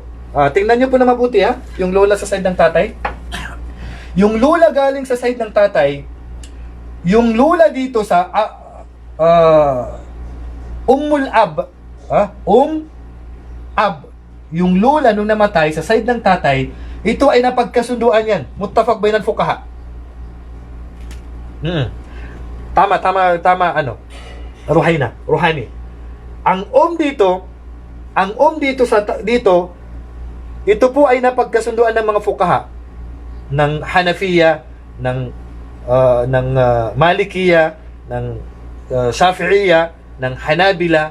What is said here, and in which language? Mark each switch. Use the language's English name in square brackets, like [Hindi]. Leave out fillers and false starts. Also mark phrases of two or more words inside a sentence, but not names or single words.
[Filipino] Tingnan nyo po na mabuti ha, yung lola sa side ng tatay. Yung lola galing sa side ng tatay, yung lola dito sa [Arabic] أم الأب, [Filipino] Ab, yung lola nung namatay sa side ng tatay, ito ay napagkasunduan yan. [Arabic] متفق بين الفقهاء. [Filipino] Tama, Ruhani. Ang dito, ito po ay napagkasunduan ng mga fuqaha ng Hanafiya, ng Malikiya, ng Shafi'iyya, ng Hanabila.